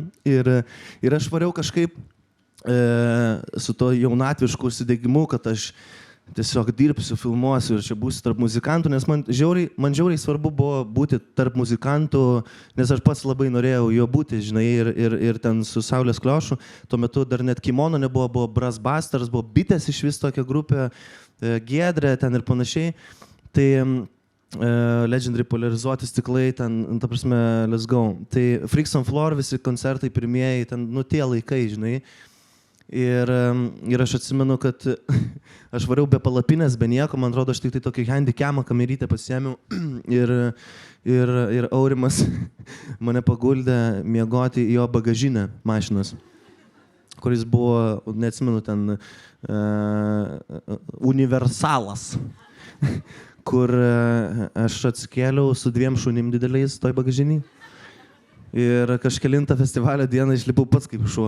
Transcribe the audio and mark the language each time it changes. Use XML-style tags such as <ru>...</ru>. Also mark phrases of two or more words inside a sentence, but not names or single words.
<lt>Ir aš variau kažkaip su to jaunatvišku užsidegimu, kad aš tiesiog dirbsiu, filmuosiu ir čia būsiu tarp muzikantų, nes man žiauriai svarbu buvo būti tarp muzikantų, nes aš pats labai norėjau jo būti, žinai, ir ten su Saulės Kliošu. Tuo metu dar net Kimono nebuvo, buvo Brass Busters, buvo Bitės iš vis tokia grupė, Giedrė ten ir panašiai. Tai Legendary polarizuoti stiklai, ten, ta prasme,</lt> <en>let's go.</en> <lt>Tai Freaks on Floor, visi koncertai pirmieji, ten, tie laikai, žinai. Ir aš atsimenu, kad aš variau be palapinės, be nieko, man atrodo, aš tik tai tokį handicamą kamerytę pasiėmiau ir Aurimas mane paguldė miegoti į jo bagažinę mašinos, kuris buvo, neatsimenu, ten universalas, kur aš atsikėliau su 2 šunim dideliais toj bagažinį ir kažkelintą festivalio dieną išlipau pats kaip šuo.</lt>